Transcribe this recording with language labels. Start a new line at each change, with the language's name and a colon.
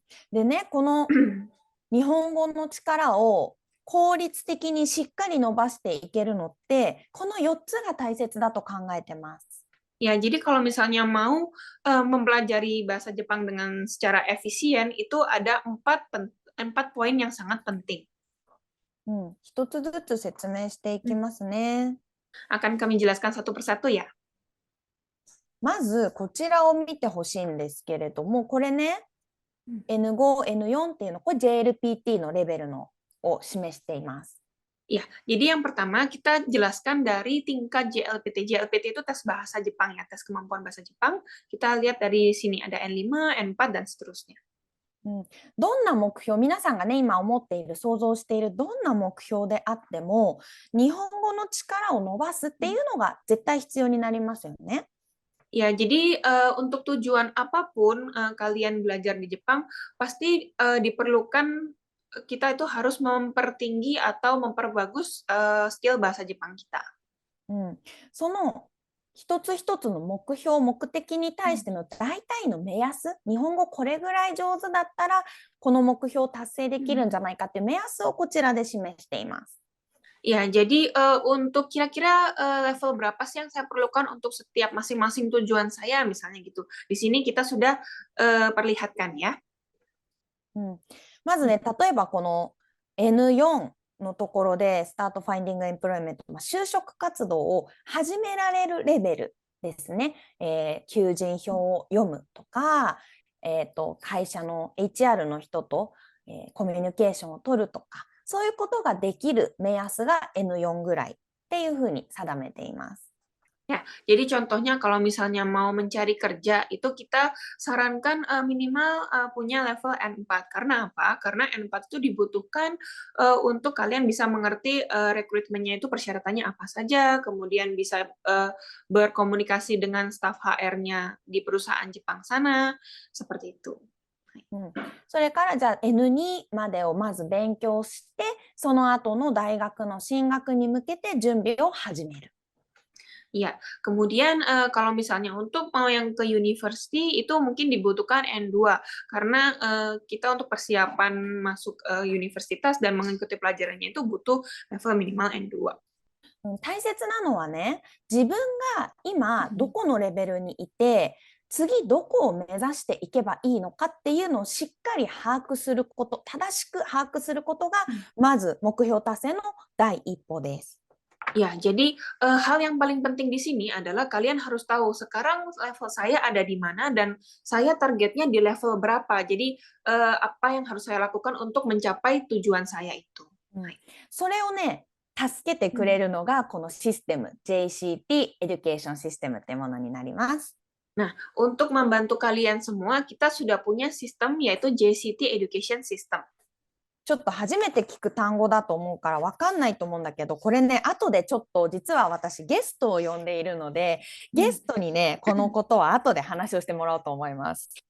Japanese: でね、この日本語の力を効率的にしっかり伸ばしていけるのって、この4つが大切だと考えてます。
Indonesian: Ya, jadi kalau misalnya mau mempelajari bahasa Jepang dengan secara efisien, itu ada 4 poin yang sangat penting.
Japanese: 一つずつ説明していきますね。
Indonesian: Akan kami jelaskan satu persatu ya.
Japanese: まずこちらを見てほしいんですけれども、これね、N5、N4 っていうの、これ JLPT のレベルのを示しています。
Indonesian: Ya, jadi yang pertama kita jelaskan dari tingkat JLPT. JLPT itu tes bahasa Jepang ya, tes kemampuan bahasa Jepang. Kita lihat dari sini ada N5, N4, dan seterusnya.
Japanese: どんな目標、皆さんがね、今思っている、想像しているどんな目標であっても、日本語の力を伸ばすっていうのが絶対必要になりますよね。
Indonesian: Ya, jadi untuk tujuan apapun kalian belajar di Jepang, pasti diperlukan kita itu harus mempertinggi atau memperbagus skill bahasa Jepang kita.
Japanese: その一つ一つの目標、目的に対しての大体の目安、日本語これぐらい上手だったら、この目標を達成できるんじゃないかっていう目安をこちらで示しています。
Indonesian: Ya, jadi untuk kira-kira level berapa sih yang saya perlukan untuk setiap masing-masing tujuan saya, misalnya gitu. Di sini kita sudah perlihatkan ya.
Japanese: まずね、例えばこの N4 のところで
English: スタートファインディングエンプロイメント、
Japanese: 就職活動を始められるレベルですね。求人票を読むとか、会社の HR の人と、コミュニケーションを取るとか、そういうことができる目安が N4 ぐらいっていうふうに定めています。
Indonesian: Ya, jadi contohnya kalau misalnya mau mencari kerja, itu kita sarankan minimal punya level N4. Karena apa? Karena N4 itu dibutuhkan untuk kalian bisa mengerti rekrutmennya itu persyaratannya apa saja, kemudian bisa berkomunikasi dengan staf HR-nya di perusahaan Jepang sana, seperti itu.
Japanese: それからじゃあ N2 までをまず勉強して、その後の大学の進学に向けて準備を始める。
Indonesian: Iya, kemudian kalau misalnya untuk mau yang ke university itu mungkin dibutuhkan N2 karena kita untuk persiapan masuk universitas dan mengikuti pelajarannya itu butuh level minimal N2.
Japanese: 大切なのはね、自分が今どこのレベルにいて、次どこを目指していけばいいのかっていうのをしっかり把握すること、正しく把握することがまず目標達成の第一歩です。
Indonesian: Ya, jadi hal yang paling penting di sini adalah kalian harus tahu sekarang level saya ada di mana dan saya targetnya di level berapa. Jadi apa yang harus saya lakukan untuk mencapai tujuan saya itu.
Japanese: それをね、助けてくれるのがこのシステム、JCT Education System っていうものになります。
Indonesian: Nah, untuk membantu kalian semua, kita sudah punya sistem yaitu JCT Education System.
Japanese: ちょっと初めて聞く単語だと思うから分かんないと思うんだけど、これね、後でちょっと実は私ゲストを呼んでいるので、ゲストにね、このことは後で話をしてもらおうと思います。